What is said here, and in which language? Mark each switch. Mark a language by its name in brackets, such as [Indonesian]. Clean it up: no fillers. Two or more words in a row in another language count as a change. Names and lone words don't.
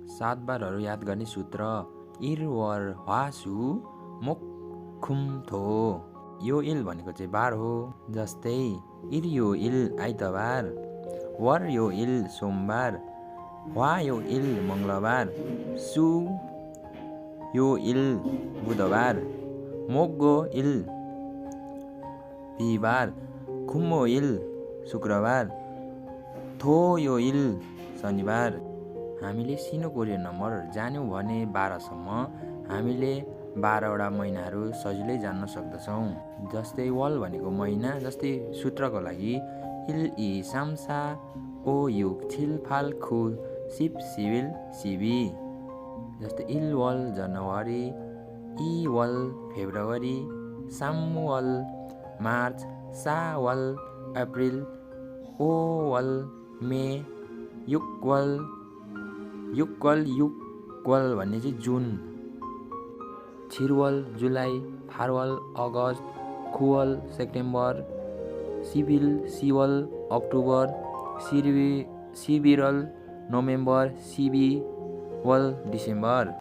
[Nepali] 7 बारहरू याद गर्ने सूत्र [Korean] 일 월 화수 목 금 토. [Nepali] यो इल भनेको चाहिँ बार हो। जस्तै [Korean] 일요일 [Nepali] आइतबार, [Korean] 월요일 [Nepali] सोमबार, [Korean] 화요일 [Nepali] मङ्गलबार, [Korean] 수요일 [Nepali] बुधबार, [Korean] 목요일 [Nepali] बिहिबार, [Korean] 금요일 [Nepali] शुक्रबार, [Korean] 토요일 [Nepali] शनिबार। हामीले [English] Sino Korean number [Nepali] जान्यौँ भने 12 सम्म हामीले 12वटा महिनाहरू सजिलै जान्न सक्दछौँ। जस्तै वल भनेको महिना, जस्तै सूत्रको लागि [Korean] 일 이 삼사 오 육 칠 팔 구 십 십일 십이. [Nepali] जस्तै [Korean] 일월 [Nepali] जनवरी, [Korean] 이월 [Nepali] फेब्रुअरी, [Korean] 삼월 [Nepali] मार्च, [Korean] 사월 [Nepali] अप्रिल, [Korean] 오월 [Nepali] मे, युक्वल भन्ने चाहिँ जुन, छिरवल जुलाई, फारवल अगस्त, खुवल सेप्टेम्बर, सिवल अक्टोबर, सिबिरल नोभेम्बर, सिबिवल डिसेम्बर।